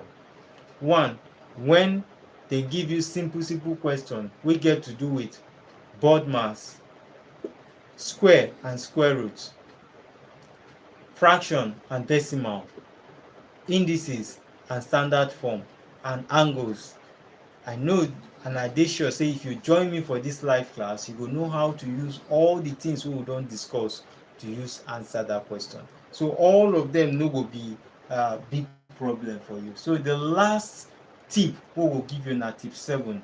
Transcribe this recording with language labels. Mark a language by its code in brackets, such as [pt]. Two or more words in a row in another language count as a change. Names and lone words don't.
[pcm] 1, when they give you simple question wey get to do with board maths, square and square root, fraction and decimal, indices and standard form, and angles. I know and I dey sure say if you join me for this live class, you go know how to use all the things wey we don discuss to use answer that question. So all of them no go be big problem for you. So the last tip wey we go give you na tip 7.